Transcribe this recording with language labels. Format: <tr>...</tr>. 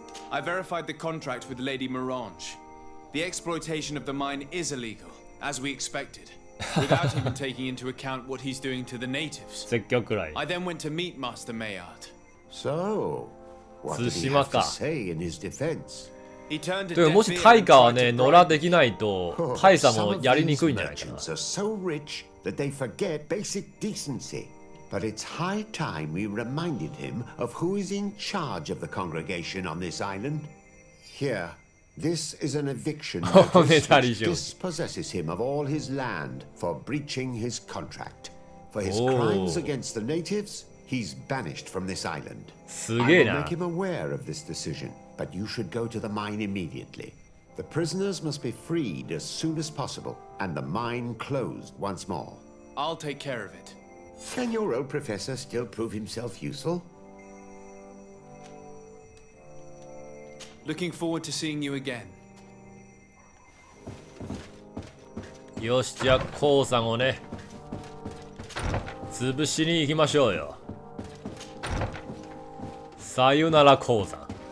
<en>I verified the contract with Lady Morange. The exploitation of the mine is illegal, as we expected, without even taking into account what he's doing to the natives. I then went to meet Master Maillard. So, what did he have to say in his defense?</en> <ja>でももしタイガはね、野良できないと、タイさんもやりにくいんじゃないかな。</ja> <en>Some of these merchants are so rich that they forget basic decency. But it's high time we reminded him of who is in charge of the congregation on this island. Here, this is an eviction notice which dispossesses him of all his land for breaching his contract. For his crimes against the natives, he's banished from this island. I will make him aware of this decision, but you should go to the mine immediately. The prisoners must be freed as soon as possible, and the mine closed once more. I'll take care of it. Can your old professor still prove himself useful? Looking forward to seeing you again.</en> <ja>よし、じゃあ鉱山をね、潰しに行きましょうよ。さよなら鉱山。</ja>